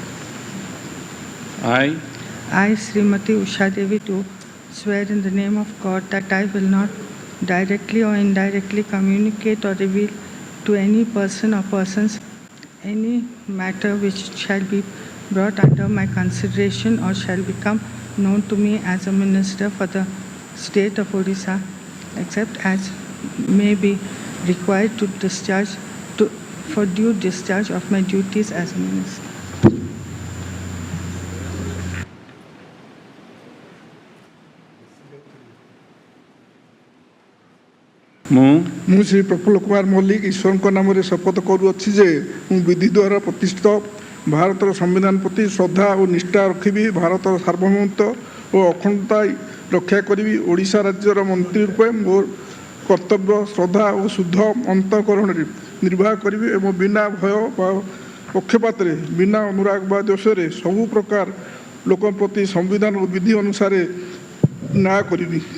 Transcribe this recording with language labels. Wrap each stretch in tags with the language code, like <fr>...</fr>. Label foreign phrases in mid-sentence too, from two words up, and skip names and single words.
<en>I, Srimati Usha Devi, do swear in the name of God that I will not directly or indirectly communicate or reveal to any person or persons any matter which shall be brought under my consideration or shall become known to me as a minister for the state of Odisha, except as may be required for due discharge of my duties as a minister.</en> <or>ମୁଁ ଶ୍ରୀ ପ୍ରଫୁଲ୍ଲ କୁମାର ମଲ୍ଲିକ ଈଶ୍ୱରଙ୍କ ନାମରେ ଶପଥ କରୁଅଛି ଯେ ମୁଁ ବିଧି ଦ୍ୱାରା ପ୍ରତିଷ୍ଠିତ ଭାରତର ସମ୍ବିଧାନ ପ୍ରତି ଶ୍ରଦ୍ଧା ଓ ନିଷ୍ଠା ରଖିବି, ଭାରତର ସାର୍ବଭୌମତ୍ୱ ଓ ଅଖଣ୍ଡତା ରକ୍ଷା କରିବି, ଓଡ଼ିଶା ରାଜ୍ୟର ମନ୍ତ୍ରୀ ରୂପେ ମୋର କର୍ତ୍ତବ୍ୟ ଶ୍ରଦ୍ଧା ଓ ଶୁଦ୍ଧ ଅନ୍ତଃକରଣରେ ନିର୍ବାହ କରିବି ଏବଂ ବିନା ଭୟ ବା ପକ୍ଷପାତରେ ବିନା ଅନୁରାଗ ବା ଦୋଷରେ ସବୁ ପ୍ରକାର ଲୋକଙ୍କ ପ୍ରତି ସମ୍ବିଧାନ ଓ ବିଧି ଅନୁସାରେ ନ୍ୟାୟ କରିବି।</or>